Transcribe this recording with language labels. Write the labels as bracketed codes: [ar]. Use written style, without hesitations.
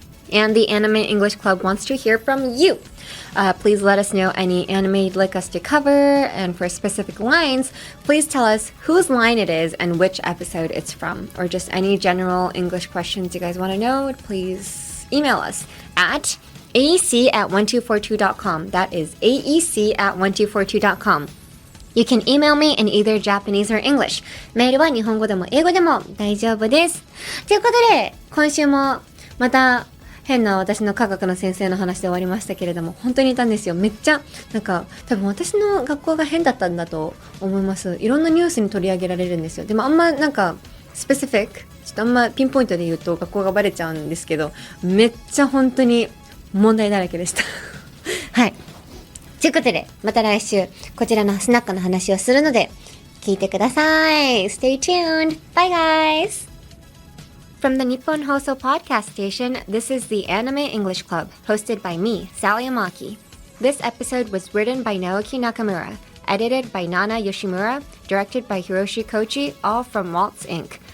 [en] And the Anime English Club wants to hear from you. Please let us know any anime you'd like us to cover, and for specific lines, please tell us whose line it is and which episode it's from, or just any general English questions you guys want to know. Please email us at aec@1242.com. That is aec@1242.com. You can email me in either Japanese or English. [ja] メールは日本語でも英語でも大丈夫です。ということで、今週もまた変な私の科学の先生の話で終わりましたけれども、本当にいたんですよ。めっちゃなんか多分私の学校が変だったんだと思います。いろんなニュースに取り上げられるんですよ。でもあんまなんかスペシフィック、ちょっとあんまピンポイントで言うと学校がバレちゃうんですけど、めっちゃ本当に問題だらけでしたはい。ということでまた来週こちらのスナックの話をするので聞いてください。 [en] Stay tuned. Bye guys.From the Nippon Hoso podcast station, this is the Anime English Club, hosted by me, Sally Amaki. This episode was written by Naoki Nakamura, edited by Nana Yoshimura, directed by Hiroshi Kochi, all from Waltz Inc.